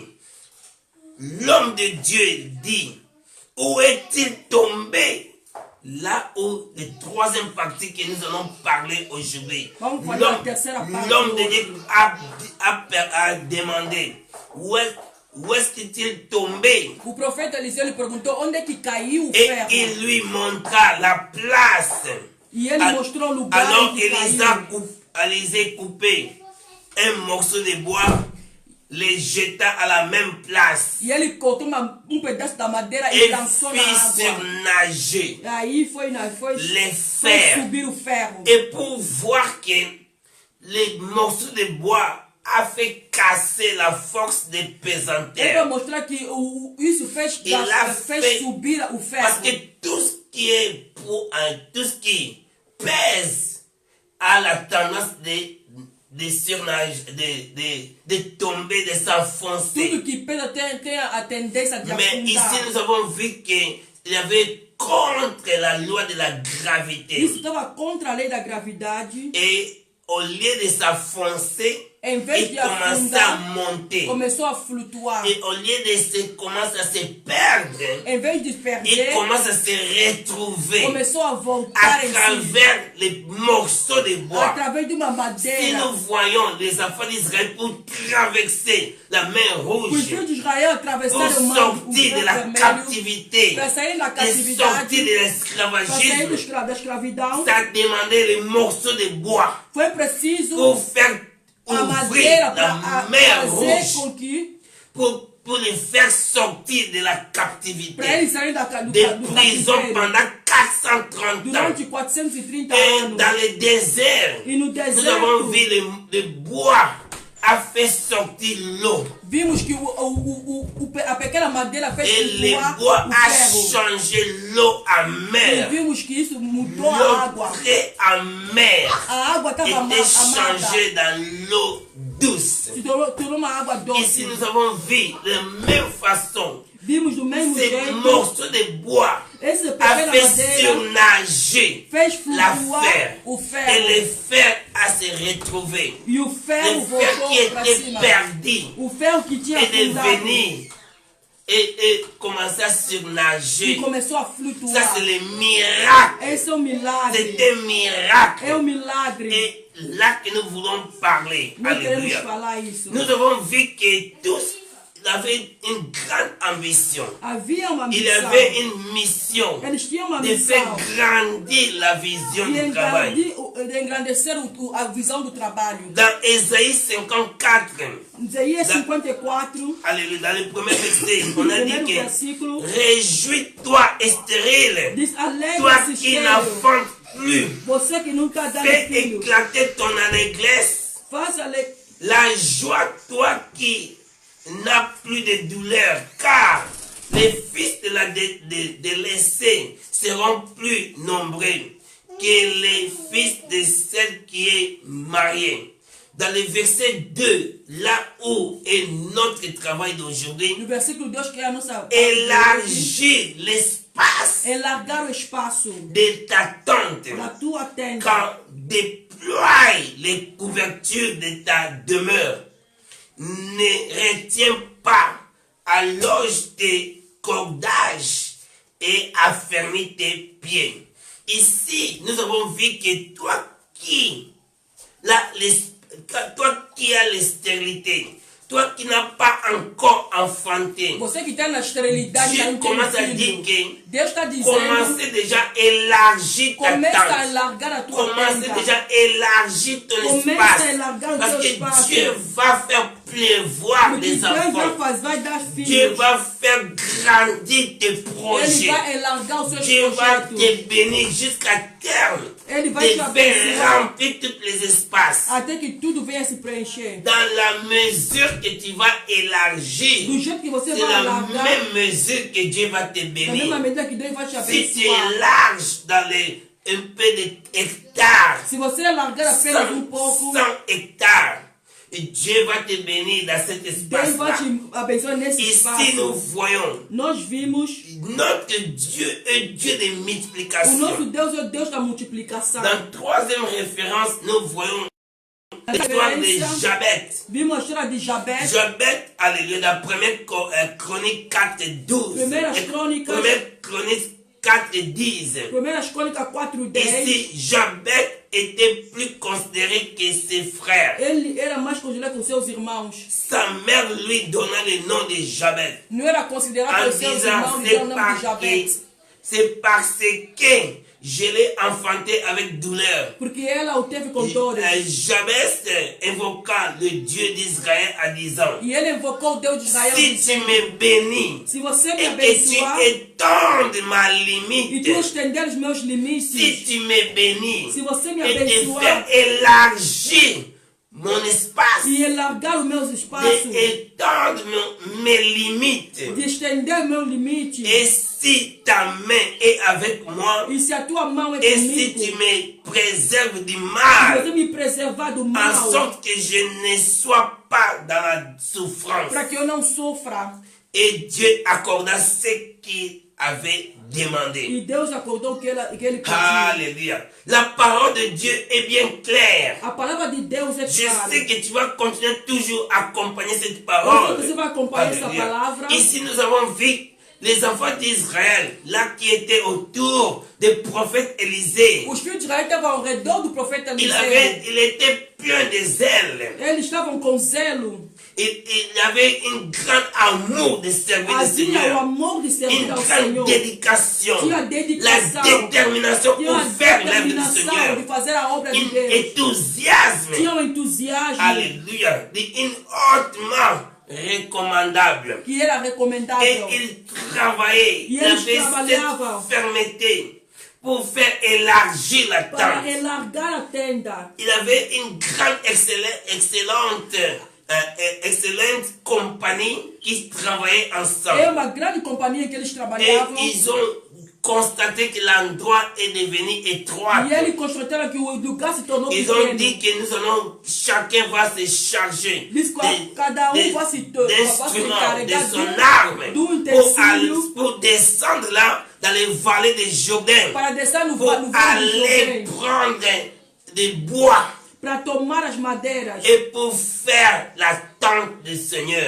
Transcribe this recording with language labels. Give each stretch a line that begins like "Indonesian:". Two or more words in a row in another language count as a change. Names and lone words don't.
French: L'homme de Dieu dit, où est-il tombé? Là où la troisième partie que nous allons parler aujourd'hui, l'homme de Dieu a demandé, où où est-ce qu'il tombait.
Portuguese: O profeta Eliseu lhe perguntou onde é que caiu o
French: Et
Portuguese: ferro.
French: il lui montra la place.
Portuguese: E ele mostrou o lugar
French: Alors
Portuguese: em que caiu.
French: Élisée coupait un morceau de bois, les jeta à la même place.
Portuguese: E ele cortou pedaço da madeira e
French: Et
Portuguese: lançou na
French: fit
Portuguese: água.
French: surnager
Portuguese: Aí foi
French: les fers.
Portuguese: subir o ferro.
French: Et pour voir que les morceaux de bois a fait casser la force des
Portuguese: Ele
French: pesanteurs.
Portuguese: vai mostrar que isso fez subir o ferro.
French: Parce que tout ce qui est tout ce qui pèse a la tendance de surnager, de tomber, de s'enfoncer.
Portuguese: Tudo que pesa tem a tendência de
French: Mais ici
Portuguese: afundar.
French: nous avons vu qu'il y avait contre la loi de la gravité.
Portuguese: Isso estava contra a lei da gravidade.
French: Et au lieu de s'enfoncer,
Portuguese: Em vez
French: il
Portuguese: de
French: commençait à
Portuguese: afundar,
French: monter.
Portuguese: começou a flutuar.
French: Et au lieu de commencer à se perdre,
Portuguese: Em vez de
French: il
Portuguese: perder,
French: commence à se retrouver
Portuguese: começou a voltar
French: à
Portuguese: em si.
French: travers les morceaux de bois.
Portuguese: Através de uma
French: Si
Portuguese: madeira.
French: nous voyons les enfants d'Israël pour traverser la mer
Portuguese: Os
French: rouge,
Portuguese: filhos de Israel atravessaram
French: pour
Portuguese: o mar
French: sortir de la
Portuguese: vermelho
French: captivité,
Portuguese: para sair da
French: et
Portuguese: catividade,
French: sortir de
Portuguese: para sair
French: l'esclavagisme,
Portuguese: da escravidão.
French: ça demandait les morceaux de bois
Portuguese: Foi preciso
French: pour faire
Portuguese: a
French: ouvrir
Portuguese: madeira
French: la
Portuguese: para
French: mer
Portuguese: fazer
French: rouge,
Portuguese: com que
French: pour les faire sortir de la
Portuguese: para
French: captivité,
Portuguese: eles saírem do
French: des prisons
Portuguese: cativeiro
French: pendant 430 ans.
Portuguese: durante 430
French: Et
Portuguese: anos.
French: dans le désert,
Portuguese: E no
French: nous avons
Portuguese: deserto,
French: vu le bois a fait sortir l'eau.
Portuguese: vimos que a pequena madeira fez
French: Et le
Portuguese: flutuar
French: bois
Portuguese: o
French: a
Portuguese: ferro.
French: changé l'eau en
Portuguese: E
French: mer.
Portuguese: vimos que isso mudou a
French: L'eau
Portuguese: água.
French: très en mer
Portuguese: A água estava
French: était
Portuguese: amada.
French: changée dans l'eau douce.
Portuguese: Se tornou uma água
French: Ici,
Portuguese: doce.
French: nous avons vu de la même façon.
Portuguese: Vimos do mesmo
French: Ces
Portuguese: jeito.
French: morceaux de bois
Portuguese: Esse
French: a
Portuguese: pequena
French: fait
Portuguese: madeira
French: surnager
Portuguese: fez
French: la
Portuguese: flutuar
French: fer.
Portuguese: o
French: Et
Portuguese: ferro.
French: le fer a se retrouvé.
Portuguese: E o ferro
French: Le fer
Portuguese: voltou
French: qui
Portuguese: para
French: était
Portuguese: cima.
French: perdu
Portuguese: O ferro que tinha
French: est
Portuguese: afundado
French: devenu et commençait à
Portuguese: e
French: surnager.
Portuguese: começou a
French: Ça,
Portuguese: flutuar.
French: c'est le miracle.
Portuguese: Esse é um milagre.
French: C'est un miracle.
Portuguese: É um milagre.
French: Et là que nous voulons parler.
Portuguese: Nós queremos
French: Alléluia.
Portuguese: falar isso.
French: Nous avons vu que tous avaient une grande ambition.
Portuguese: Havia uma
French: Il
Portuguese: missão.
French: avait une mission
Portuguese: Eles tinham uma
French: de faire
Portuguese: missão
French: grandir la vision
Portuguese: de
French: du travail.
Portuguese: engrandecer a visão do trabalho.
French: Dans Ésaïe 54,
Portuguese: Isaías 54,
French: alléluia, dans le premier verset, on a dit
Portuguese: primeiro
French: que
Portuguese: versículo,
French: réjouis-toi, stérile,
Portuguese: diz:
French: toi
Portuguese: alegre-se,
French: qui
Portuguese: estéril,
French: n'enfantes plus,
Portuguese: você que nunca dá
French: fais
Portuguese: filho,
French: éclater ton allégresse,
Portuguese: faça
French: la joie, toi qui n'as plus de douleur, car les fils de la délaissée seront plus nombreux que les fils de celle qui est mariée. Dans le verset 2, là où est notre travail d'aujourd'hui,
Portuguese: no versículo 2, que é a nossa
French: élargis l'espace
Portuguese: largar o espaço
French: de ta tente,
Portuguese: da tua tenda,
French: quand déploie les couvertures de ta demeure. Ne retiens pas, allonge tes cordages et affermis tes pieds. Ici, nous avons vu que toi qui as la stérilité, toi qui n'as pas encore enfanté,
Portuguese: você que está na esterilidade,
French: Dieu
Portuguese: não tem
French: commence à dire
Portuguese: filho,
French: que
Portuguese: Deus está dizendo,
French: commencez déjà à élargir ta
Portuguese: começa a
French: tente.
Portuguese: largar a tua
French: Commencez
Portuguese: tenda.
French: déjà à élargir ton
Portuguese: Começa
French: espace.
Portuguese: a largar o
French: Parce
Portuguese: teu
French: que
Portuguese: espaço.
French: Dieu va faire pleuvoir
Portuguese: Porque
French: des
Portuguese: Deus
French: enfants.
Portuguese: vai dar
French: Dieu
Portuguese: filhos.
French: va faire grandir tes
Portuguese: Ele
French: projets.
Portuguese: vai alargar os seus
French: Dieu va
Portuguese: projetos.
French: te bénir jusqu'à terme.
Portuguese: Ele vai te
French: De
Portuguese: abençoar
French: faire remplir tous les espaces.
Portuguese: até que tudo venha se preencher.
French: Dans la mesure que tu vas élargir,
Portuguese: Do jeito que você
French: c'est
Portuguese: vai
French: la
Portuguese: alargar,
French: même mesure que Dieu va te
Portuguese: da mesma
French: bénir.
Portuguese: medida que Deus vai te
French: Si tu
Portuguese: abençoar.
French: élarges dans un peu d'hectares,
Portuguese: Se você alargar apenas
French: 100
Portuguese: pouco,
French: hectares, et Dieu va te bénir dans cet
Portuguese: Deus vai
French: espace-là.
Portuguese: te abençoar nesse
French: Ici, nous
Portuguese: espaço.
French: voyons
Portuguese: Nós vimos
French: notre Dieu est Dieu de
Portuguese: o
French: multiplication.
Portuguese: nosso Deus é o Deus da multiplicação.
French: Dans la troisième référence, nous voyons
Portuguese: A
French: l'histoire de
Portuguese: referência,
French: Jabet.
Portuguese: vimos a história de Jabé.
French: Jabet, alléluia, dans la première chronique 4, 12.
Portuguese: Primeiras Crônicas.
French: Première chronique 4 disent.
Portuguese: Primeiras Crônicas 4:10.
French: Ici, Jabez était plus considéré que ses frères.
Portuguese: Ele era mais considerado que os seus irmãos.
French: Sa mère lui donna le nom de Jabez.
Portuguese: Não era considerado pelos seus irmãos e deu o nome de Jabez.
French: C'est parce que je l'ai enfanté avec douleur.
Portuguese: Porque ela o teve com dores.
French: Jabez invoqua le Dieu d'Israël en disant:
Portuguese: E ele invocou o Deus de Israel.
French: Si tu me bénis,
Portuguese: se você me
French: et
Portuguese: abençoar,
French: que tu étendes ma
Portuguese: e
French: limite,
Portuguese: tu estender os meus limites,
French: si tu me bénis,
Portuguese: se você me
French: et te
Portuguese: abençoar,
French: faire élargir mon espace,
Portuguese: e alargar os meus espaços,
French: de étendre mes limites,
Portuguese: de estender meus limites,
French: et si ta main est avec moi,
Portuguese: e se a tua mão é
French: et
Portuguese: comigo,
French: si tu me préserves du
Portuguese: se
French: mal,
Portuguese: você me preservar do
French: en
Portuguese: mal,
French: sorte que je ne sois pas dans la souffrance.
Portuguese: para que eu não sofra.
French: Et Dieu accorda ce qu'il avait demandé.
Portuguese: E Deus acordou o que ele pediu.
French: Alléluia. La parole de Dieu est bien claire.
Portuguese: A palavra de Deus é
French: Je
Portuguese: clara.
French: sais que tu vas continuer toujours à accompagner cette parole.
Portuguese: Você vai acompanhar essa
French: Alléluia.
Portuguese: palavra.
French: Ici, nous avons vu les enfants d'Israël, là qui étaient autour des prophètes Élisée.
Portuguese: Os filhos de Israel estavam ao redor do profeta
French: Il
Portuguese: Eliseu.
French: était plein de zèle.
Portuguese: Eles estavam com zelo.
French: Il avait un grand amour de servir le
Portuguese: Havia o
French: Seigneur.
Portuguese: amor de servir
French: Une
Portuguese: ao
French: grande
Portuguese: Senhor.
French: dédication.
Portuguese: Tinha
French: La
Portuguese: dedicação.
French: détermination
Portuguese: Tinha
French: pour
Portuguese: a
French: faire l'œuvre du
Portuguese: determinação
French: Seigneur.
Portuguese: de fazer a obra de
French: Un
Portuguese: Deus.
French: enthousiasme.
Portuguese: Tinha um entusiasmo
French: Alléluia. Une hautement recommandable.
Portuguese: que era
French: Et
Portuguese: recomendável.
French: il travaillait.
Portuguese: E
French: Il
Portuguese: eles
French: avait
Portuguese: trabalhavam
French: cette fermeté pour faire élargir la
Portuguese: para
French: tente.
Portuguese: alargar a tenda.
French: Il avait une grande, excellente compagnie qui travaillait ensemble.
Portuguese: É uma grande companhia que eles
French: Et
Portuguese: trabalhavam.
French: ils ont constaté que l'endroit est devenu étroit.
Portuguese: E eles constataram que o lugar se tornou
French: Ils ont
Portuguese: pequeno.
French: dit que nous allons, chacun va se charger
Portuguese: Diz que cada vai se
French: d'instruments, de
Portuguese: encarregar
French: son arme,
Portuguese: do utensílio
French: pour descendre là dans les vallées de Jourdain,
Portuguese: para descer no
French: pour
Portuguese: vale do
French: aller
Portuguese: Jordão,
French: prendre des bois
Portuguese: para tomar as madeiras
French: et pour faire la tente du Seigneur,